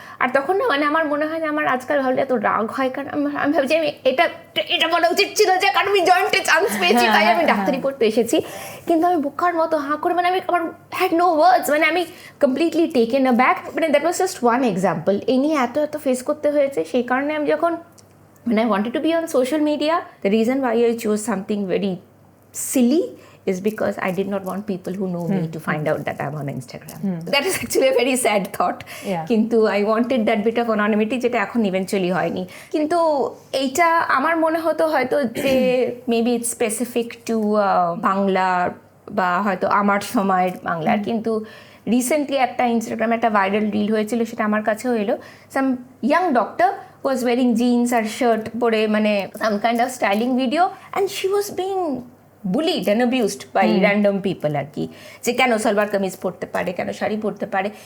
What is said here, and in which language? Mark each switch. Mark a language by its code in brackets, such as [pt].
[bn] আর তখন না মানে আমার মনে হয় যে আমার আজকাল ভাবলে এত রাগ হয়, কারণ আমি ভাবছি আমি এটা বলা উচিত ছিল যে কারণ আমি জয়েন্টে চান্স পেয়েছি তাই আমি ডাক্তারি পড়তে এসেছি, কিন্তু আমি বোকার মতো হাঁ করে মানে আমি আমার [en] had no words, [bn] মানে আমি [en] Completely taken a back. মানে that was just one example. [bn] এই নিয়ে এত ফেস করতে হয়েছে, সেই কারণে আমি যখন [en] when I wanted to be on social media, the reason why I chose something very silly is because I did not want people who know me to find out that I'm on Instagram. That is actually a very sad thought. কিন্তু I wanted that bit of anonymity, [bn] যেটা এখন eventually হয়নি। কিন্তু এইটা আমার মনে হতো হয়তো যে [en] maybe it's specific to [bn] Bangla বা হয়তো আমার সময়ের বাংলার, কিন্তু রিসেন্টলি একটা ইনস্টাগ্রামে একটা ভাইরাল রিল হয়েছিল, সেটা আমার কাছেও এলো। [en] some young doctor was wearing jeans আর shirt পরে, মানে some kind of styling video, and she was being bullied and abused by random people আর কি, [bn] যে কেন সালোয়ার কামিজ পরতে পারে, [en] কেন শাড়ি পরতে পারে।